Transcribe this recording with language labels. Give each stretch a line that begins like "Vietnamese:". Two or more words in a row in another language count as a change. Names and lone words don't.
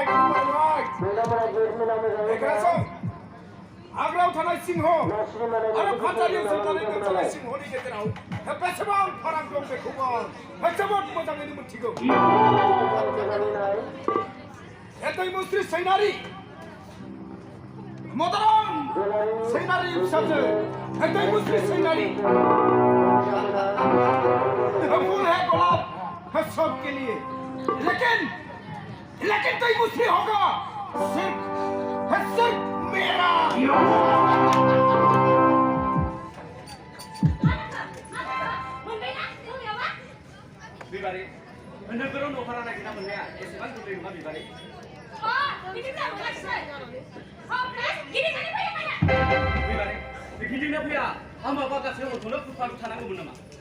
Bodo: खोनासं आग्रायाव थानाय सिंह आरो फानजारियाव सोंनानै दोनजानाय सिंहनि गेजेराव बेसेबां फाराग दं बेखौ आं जोबोद मोजाङैनो मिथिगौ दैमुस्रि सैनारि मदाराम सैनारि फिसाजो दैमुस्रि सैनारि
Hindi: फूल है गुलाब सबके लिए लेकिन दैमुस्रि होगा सिर्फ मेरा
Bodo: बिबारी नोगोराव न' भारा नागिरना मोननाया एसेबां गोरलै नङा बिबारी बिबारी गिदिंना फैया आं माबा गासै हरखौनो फुटपाथ थानांगौमोन नामा